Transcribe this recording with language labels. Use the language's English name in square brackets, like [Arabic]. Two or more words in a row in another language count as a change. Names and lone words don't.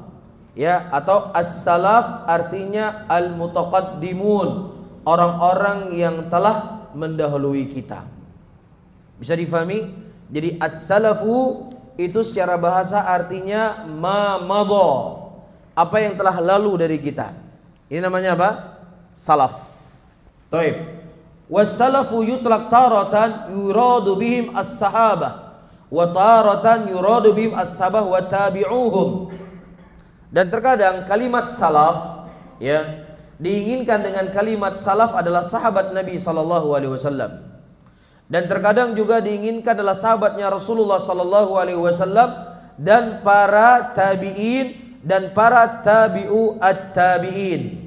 [Indonesian] Ya, atau as-salaf artinya al-mutaqaddimun, orang-orang yang telah mendahului kita. Bisa difahami? Jadi as-salafu itu secara bahasa artinya [Arabic] ما مضى, [Indonesian] apa yang telah lalu dari kita. Ini namanya apa? Salaf. Taib. [Arabic] والسلف يطلق تارة يراد بهم الصحابة وتارة يراد بهم الصحابة وتابعوهم. [Indonesian] Dan terkadang kalimat salaf, ya, diinginkan dengan kalimat salaf adalah sahabat Nabi [Arabic] صلى الله عليه وسلم. [Indonesian] Dan terkadang juga diinginkan adalah sahabatnya Rasulullah [Arabic] صلى الله عليه وسلم [Indonesian] dan para tabi'in dan para [Arabic] تابعو التابعين.